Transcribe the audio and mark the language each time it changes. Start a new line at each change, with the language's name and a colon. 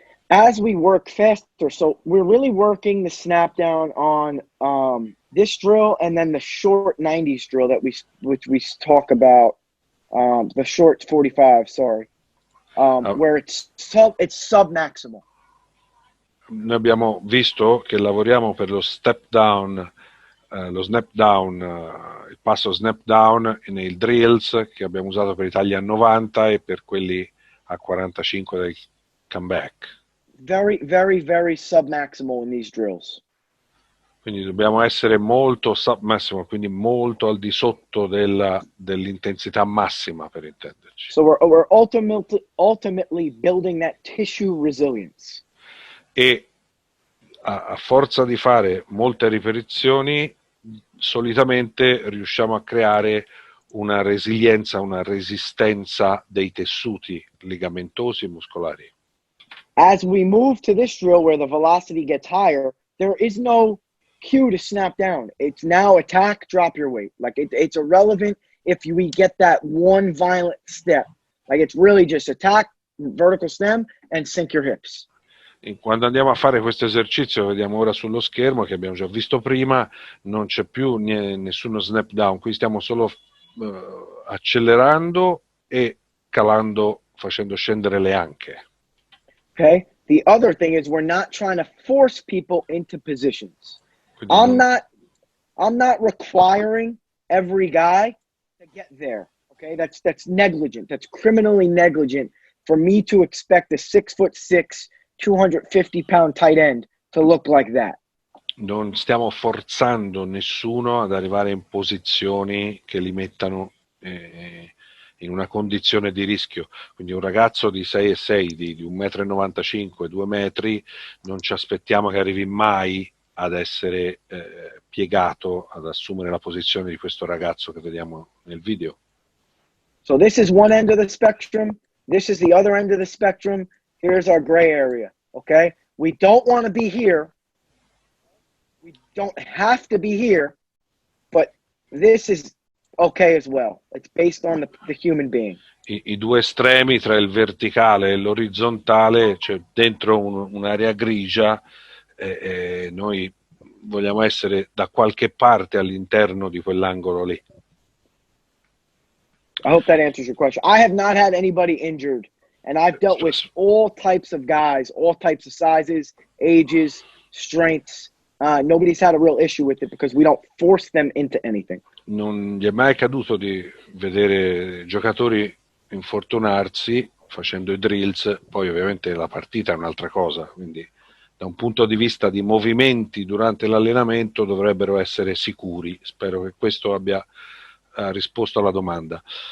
English: As we work faster, so we're really working the snap down on this drill and then the short 90s drill which we talk about, the short 45, sorry, where it's sub-maximal.
Italian: Noi abbiamo visto che lavoriamo per lo step down, lo snap down, il passo snap down nei drills che abbiamo usato per i tagli a 90 e per quelli a 45 del comeback.
English: Very, very, very sub-maximal in these drills.
Italian: Quindi dobbiamo essere molto sub-maximal, quindi molto al di sotto dell'intensità massima, per intenderci.
English: So we're ultimately building that tissue resilience.
Italian: E a forza di fare molte ripetizioni, solitamente riusciamo a creare una resilienza, una resistenza dei tessuti ligamentosi e muscolari.
English: As we move to this drill where the velocity gets higher, there is no cue to snap down. It's now attack, drop your weight. Like it's irrelevant if we get that one violent step. Like it's really just attack, vertical stem, and sink your hips.
Italian: Quando andiamo a fare questo esercizio, vediamo ora sullo schermo che abbiamo già visto prima, non c'è più nessuno snap down, qui stiamo solo accelerando e calando, facendo scendere le anche.
English: Okay. The other thing is we're not trying to force people into positions. I'm not requiring every guy to get there. Okay, that's negligent. That's criminally negligent for me to expect a 6'6", 250-pound tight end to look like that.
Italian: Non stiamo forzando nessuno ad arrivare in posizioni che li mettano in una condizione di rischio. Quindi un ragazzo di 6'6", di 1,95 m, 2 metri, non ci aspettiamo che arrivi mai ad essere piegato, ad assumere la posizione di questo ragazzo che vediamo nel video.
English: So this is one end of the spectrum. This is the other end of the spectrum. Here's our gray area, okay? We don't want to be here. We don't have to be here, but this is okay as well. It's based on the human being.
Italian: I due estremi tra il verticale e l'orizzontale, cioè dentro un'area grigia, noi vogliamo essere da qualche parte all'interno di quell'angolo lì.
English: I hope that answers your question. I have not had anybody injured, and I've dealt with all types of guys, all types of sizes, ages, strengths. nobody's had a real issue with it because we don't force them into anything.
Italian: Non gli è mai accaduto di vedere giocatori infortunarsi facendo i drills, poi ovviamente la partita è un'altra cosa, quindi da un punto di vista di movimenti durante l'allenamento dovrebbero essere sicuri. Spero che questo abbia risposto alla domanda.